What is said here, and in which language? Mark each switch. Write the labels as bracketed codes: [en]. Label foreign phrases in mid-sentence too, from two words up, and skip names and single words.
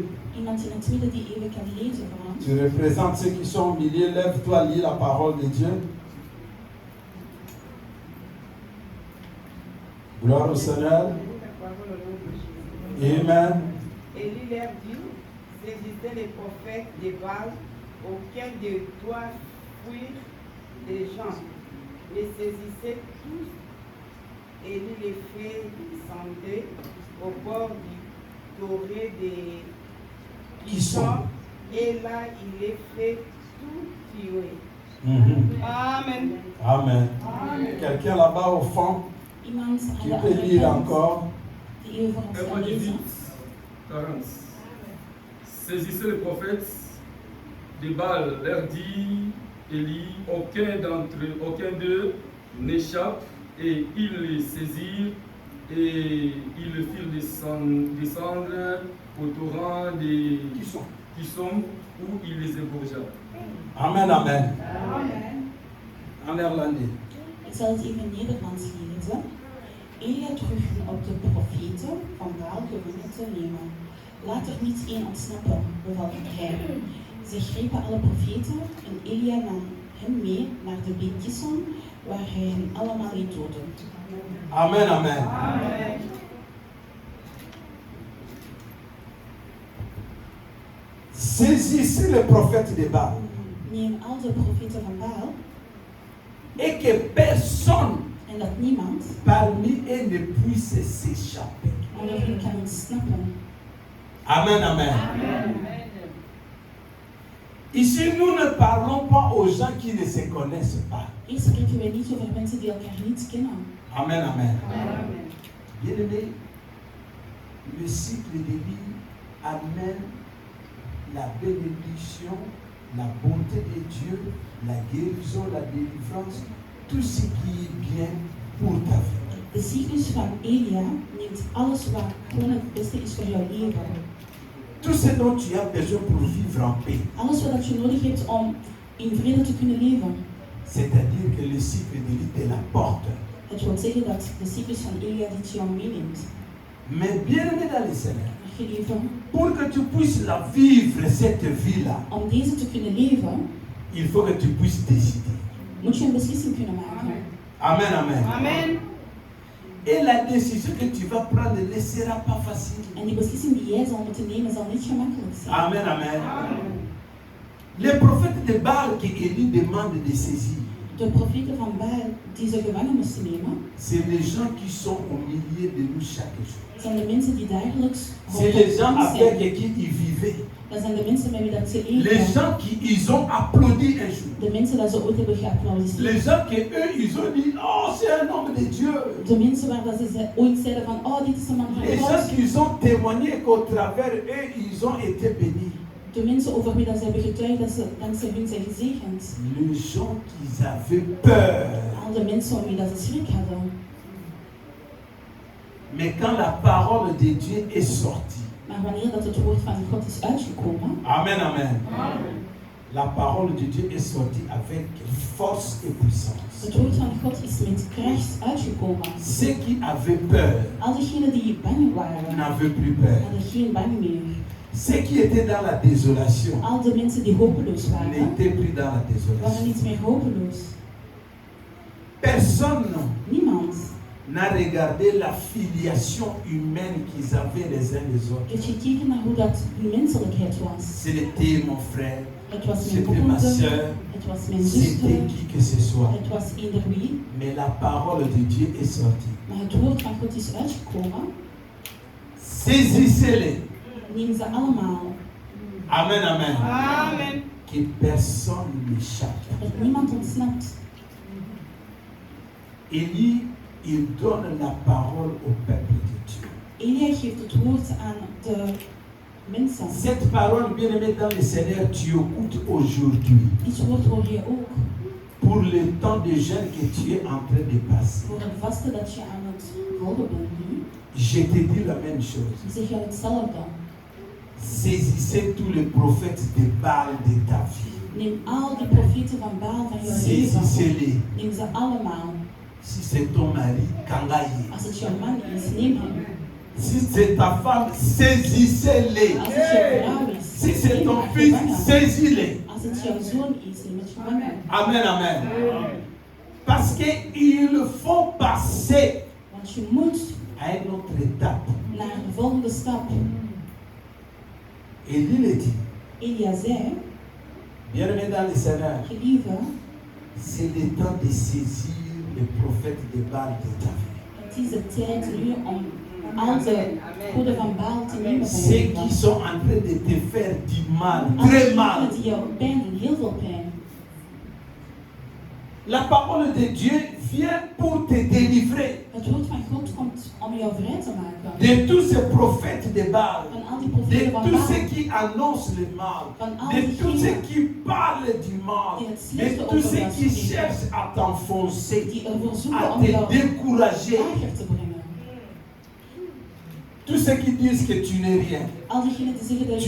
[nl] Iemand in het midden die even kan lezen van ons. [fr] tu représentes ceux qui sont au milieu, lève-toi, lis la parole de Dieu. Gloire au Seigneur. Amen. Élie leur dit, saisissez les prophètes de Baal, auquel de doit fuir des gens. Les saisissez tous. Élie les fait descendre au bord du doré des Kishon. et là il les fait tout tuer. Mhm. Amen. Amen. Quelqu'un là-bas au fond, [nl] Iemand [fr] qui [nl] aan de [fr] peut [nl] andere [fr] lire [nl] kant [fr] encore. [nl] die even voor ons [fr] Hébreux [nl] kan [fr] 18, [nl] lezen. [fr] 40. Saisissez le prophète de Baal, leur dit Élie, aucun d'eux n'échappe, et ils les saisirent et ils le firent descendre au torrent des Kishon, où il les égorgea. Amen, amen. En néerlandais. [nl] Ik zal het even in Nederlands lezen. Elia droeg hen op de profeten van Baal gevangen te nemen. Laat er niet één ontsnappen, beval hij. Zij grepen alle profeten en Elia nam hen mee naar de beek Kishon, waar hij hen allemaal liet doden. [fr] Amen, amen. Saisissez le prophète de Baal [nl] Neem al de profeten van Baal [fr] et que personne [nl] en dat niemand [fr] parmi eux ne puisse s'échapper. [nl] onder hen kan ontsnappen. [fr] Amen, amen. Ici, nous ne parlons pas aux gens qui ne se connaissent pas. [nl] Hier spreken wij niet over mensen die elkaar niet kennen. [fr] Amen, amen. Bien aimé, le cycle de vie amène la bénédiction, la bonté de Dieu, la guérison, la délivrance, tout ce qui est bien pour ta vie. [nl] De cyclus van Elia neemt alles wat gewoon het beste is voor jouw leven. [fr] Tout ce dont tu as besoin pour vivre en paix. [nl] Alles wat je nodig hebt om in vrede te kunnen leven. [fr] C'est-à-dire que le cycle de vie te l'apporte. [nl] Het wil zeggen dat de cyclus van Elia dit jou meeneemt. [fr] Mais bien aimé dans les Seigneur, [nl] Maar geliefde, [fr] pour que tu puisses la vivre, cette vie-là, [nl] om deze te kunnen leven, [fr] il faut que tu puisses décider. [nl] moet je een beslissing kunnen maken. [fr] Amen, amen. Amen. Et la décision que tu vas prendre ne sera pas facile. [nl] En die beslissing die jij zal moeten nemen zal niet gemakkelijk zijn. [fr] Amen, amen. Les prophètes de Baal qui Élie demande de saisir, [nl] De profeten van Baal die ze gevangen moesten nemen, [fr] c'est les gens qui sont au milieu de nous chaque jour. [nl] zijn de mensen die dagelijks [fr] C'est les gens [nl] rondom ons zijn. [fr] avec qui ils vivaient. [nl] Dat zijn de mensen met wie dat ze [fr] Les [nl] leven. [fr] gens qui ils ont applaudi un jour. [nl] De mensen dat ze ooit hebben geapplaudiseerd. [fr] Les gens que eux ils ont dit, oh c'est un homme de Dieu. [nl] De mensen waar dat ze ooit zeiden van, oh dit is een man van [fr] Les gens [nl] God. [fr] qui ont témoigné qu'au travers eux ils ont été bénis. [nl] De mensen over wie dat ze hebben getuigd dat ze dankzij hun zijn gezegend. [fr] Les gens qui avaient peur. [nl] Al de mensen om wie dat ze schrik hadden. [fr] Mais quand la parole de Dieu est sortie, [nl] Maar wanneer dat het woord van God is uitgekomen, [fr] amen, amen. La parole de Dieu est sortie avec force et puissance. [nl] het woord van God is met kracht uitgekomen. [fr] Ceux qui avaient peur [nl] Al diegenen die bang waren, [fr] n'avaient plus peur. [nl] hadden geen bang meer. [fr] Ceux qui étaient dans la désolation [nl] Al de mensen die hopeloos waren, [fr] n'étaient plus dans la [nl] waren [fr] désolation. [nl] niet meer hopeloos. [fr] Personne [nl] Niemand [fr] n'a regardé la filiation humaine qu'ils avaient les uns les autres. [nl] heeft gekeken naar hoe dat hun menselijkheid was. [fr] C'était mon frère, [nl] Het was mijn [fr] c'était ma [nl] broer, [fr] soeur, [nl] het was mijn [fr] c'était [nl] zuster, [fr] qui que ce soit. [nl] het was eender wie. [fr] Mais la parole de Dieu est sortie. [nl] Maar het woord van God is uitgekomen. [fr] Saisissez-les. [nl] Neem ze allemaal. [fr] Amen, amen. Amen. Que personne n'échappe. [nl] Dat niemand ontsnapt. [fr] Élie, il donne la parole au peuple de Dieu. [nl] Elia geeft het woord aan de mensen. [fr] Cette parole, bien aimée dans le Seigneur, tu écoutes aujourd'hui. [nl] Dit woord hoor je ook [fr] Pour le temps de jeûne que tu es en train de passer. [nl] voor het vaste dat je aan het volgen bent nu. [fr] Je te dis la même chose. [nl] Ik zeg je hetzelfde. [fr] Saisissez tous les prophètes de Baal de ta vie. [nl] Neem al die profeten van Baal van jouw leven. [fr] Saisissez-les. [nl] Neem ze allemaal. [fr] Si c'est ton mari, kangaye. [nl] Als het jouw man is, neem hem. [fr] Si c'est ta femme, saisissez-les. [nl] Als het jouw vrouw is, [fr] Si c'est [nl] neem [fr] ton [nl] haar [fr] fils, [nl] gevangen. [fr] saisis-les. [nl] Als het jouw zoon is, neem het gevangen. [fr] Amen, amen. Parce qu'il faut passer [nl] Want je moet [fr] à une autre étape. [nl] naar de volgende stap. [fr] Élie le dit. [nl] Elia zei, [fr] Bien-aimé dans le Seigneur, [nl] geliefde, [fr] c'est le temps de saisir les prophètes de Baal de ta vie. [nl] het is de tijd nu om al de goden van Baal te nemen van [fr] Ceux [nl] je [fr] qui [nl] leven. [fr] sont en train de te faire du mal, [nl] Al [fr] très mal. [nl] diegenen die jou pijn doen, heel veel pijn. [fr] La parole de Dieu vient pour te délivrer [nl] Het woord van God komt om jou vrij te maken. [fr] de tous ces prophètes de Baal, [nl] Van al die [fr] de [nl] profeten van [fr] tous ceux [nl] Baal. [fr] qui annoncent le mal, [nl] Van al [fr] de tous ceux [nl] diegenen [fr] qui parlent du mal, de tous ceux qui cherchent à t'enfoncer, [nl] die ervoor [fr] à [nl] zoeken om [fr] te [nl] jou [fr] décourager, [nl] lager te brengen. [fr] tous ceux qui disent que tu n'es rien, [nl] Al diegenen die zeggen dat